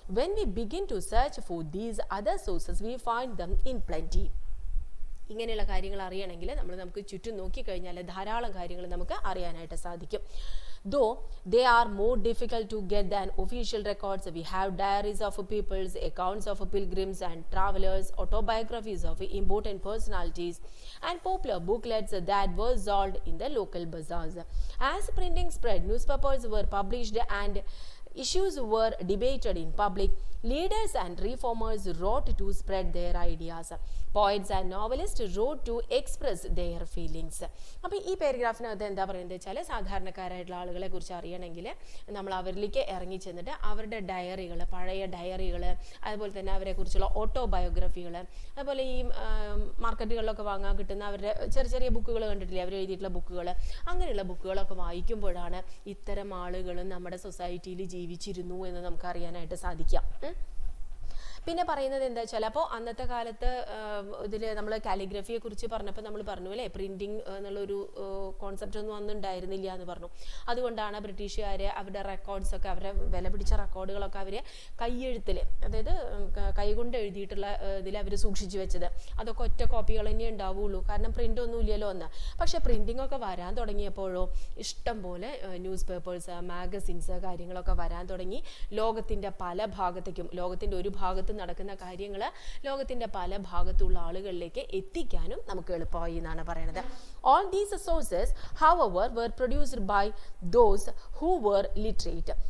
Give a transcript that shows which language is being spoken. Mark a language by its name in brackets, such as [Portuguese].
[English] When we begin to search for these other sources, we find them in plenty. [Malayalam] ഇങ്ങനെയുള്ള കാര്യങ്ങൾ അറിയണമെങ്കിൽ നമുക്ക് ചുറ്റും നോക്കിക്കഴിഞ്ഞാൽ ധാരാളം കാര്യങ്ങൾ നമുക്ക് അറിയാനായിട്ട് സാധിക്കും. [English] Though they are more difficult to get than official records, we have diaries of peoples, accounts of pilgrims and travelers, autobiographies of important personalities, and popular booklets that were sold in the local bazaars. As printing spread, newspapers were published and issues were debated in public. Leaders and reformers wrote to spread their ideas. Poets and novelists wrote to express their feelings. [Malayalam] അപ്പോൾ ഈ പാരഗ്രാഫിനകത്ത് എന്താ പറയുന്നത് വെച്ചാൽ സാധാരണക്കാരായിട്ടുള്ള ആളുകളെ കുറിച്ച് അറിയണമെങ്കിൽ നമ്മൾ അവരിലേക്ക് ഇറങ്ങി ചെന്നിട്ട് അവരുടെ ഡയറികൾ, പഴയ ഡയറികൾ, അതുപോലെ തന്നെ അവരെക്കുറിച്ചുള്ള ഓട്ടോബയോഗ്രഫികൾ, അതുപോലെ ഈ മാർക്കറ്റുകളിലൊക്കെ വാങ്ങാൻ കിട്ടുന്ന അവരുടെ ചെറിയ ചെറിയ ബുക്കുകൾ കണ്ടിട്ടില്ലേ, അവർ എഴുതിയിട്ടുള്ള ബുക്കുകൾ, അങ്ങനെയുള്ള ബുക്കുകളൊക്കെ വായിക്കുമ്പോഴാണ് ഇത്തരം ആളുകളും നമ്മുടെ സൊസൈറ്റിയിൽ ജീവിച്ചിരുന്നു എന്ന് നമുക്ക് അറിയാനായിട്ട് സാധിക്കാം. പിന്നെ പറയുന്നത് എന്താ വെച്ചാൽ, അപ്പോൾ അന്നത്തെ കാലത്ത് ഇതിൽ നമ്മൾ കാലിഗ്രഫിയെ കുറിച്ച് പറഞ്ഞപ്പോൾ നമ്മൾ പറഞ്ഞു അല്ലേ, പ്രിൻറ്റിങ് എന്നുള്ളൊരു കോൺസെപ്റ്റ് ഒന്നും അന്ന് ഉണ്ടായിരുന്നില്ല എന്ന് പറഞ്ഞു. അതുകൊണ്ടാണ് ബ്രിട്ടീഷുകാർ അവരുടെ റെക്കോർഡ്സൊക്കെ, അവരുടെ വില പിടിച്ച റെക്കോർഡുകളൊക്കെ അവർ കൈയെഴുത്തിൽ, അതായത് കൈകൊണ്ട് എഴുതിയിട്ടുള്ള ഇതിൽ അവർ സൂക്ഷിച്ചു വെച്ചത്. അതൊക്കെ ഒറ്റ കോപ്പികൾ തന്നെ ഉണ്ടാവുള്ളൂ, കാരണം പ്രിൻ്റ് ഒന്നും ഇല്ലല്ലോ ഒന്ന്. പക്ഷേ പ്രിൻറ്റിംഗ് ഒക്കെ വരാൻ തുടങ്ങിയപ്പോഴോ ഇഷ്ടം പോലെ ന്യൂസ് പേപ്പേഴ്സ്, മാഗസിൻസ്, കാര്യങ്ങളൊക്കെ വരാൻ തുടങ്ങി. ലോകത്തിൻ്റെ പല ഭാഗത്തേക്കും, ലോകത്തിൻ്റെ ഒരു ഭാഗത്ത് നടക്കുന്ന കാര്യങ്ങൾ ലോകത്തിന്റെ പല ഭാഗത്തുള്ള ആളുകളിലേക്ക് എത്തിക്കാനും നമുക്ക് എളുപ്പമായി എന്നാണ് പറയുന്നത്. [English] All these sources, however, were produced by those who were literate.